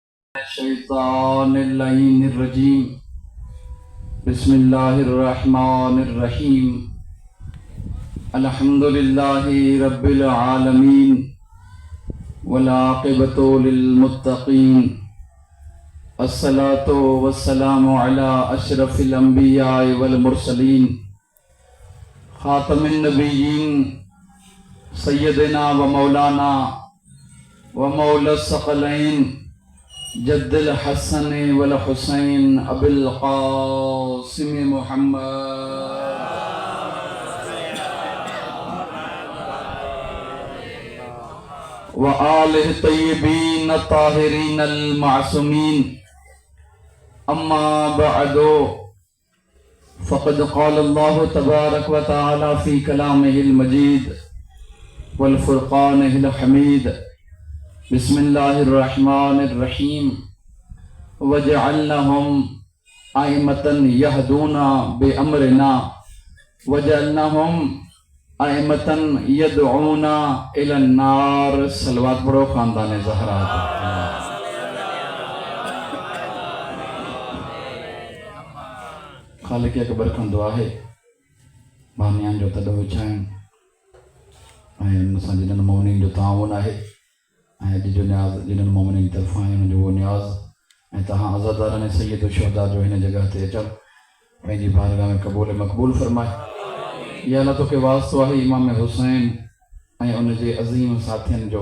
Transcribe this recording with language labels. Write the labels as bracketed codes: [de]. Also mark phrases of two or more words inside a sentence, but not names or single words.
[ar] الشيطان الرجيم بسم الله الرحمن الرحيم الحمد لله رب العالمين والعاقبة للمتقين الصلاة والسلام على أشرف الأنبياء والمرسلين خاتم النبيين سيدنا ومولانا ومولى الثقلين جد الحسن والحسين أبي القاسم محمد وآله الطيبين الطاهرين المعصومين أما بعد فقد قال الله تبارك وتعالى في كلامه المجيد وفرقانه الحميد بسم الله الرحمن الرحيم وجعلناهم أئمة يهدون بأمرنا وجعلناهم أئمة يدعون إلى النار. [ur] صلوات پڑھو خاندان زہرا. [sd] खालिक अकबर खां दुआ है बानियान जो तॾो विछाइण ऐं असां जिन्हनि मोमिनीन जो ताउन आहे अॼु जो न्याज़ जिन्हनि मोमिनीन तरफ़ां आहे उनजो उहो न्याज़ ऐं तव्हां आज़ादारनि सैयद शुहदा जो हिन जगह ते अचो पंहिंजी बारगाह में क़बूल मक़बूल फरमाए। या अल्लाह तोखे वास्तो आहे इमाम हुसैन ऐं उनजे अज़ीम साथियुनि जो।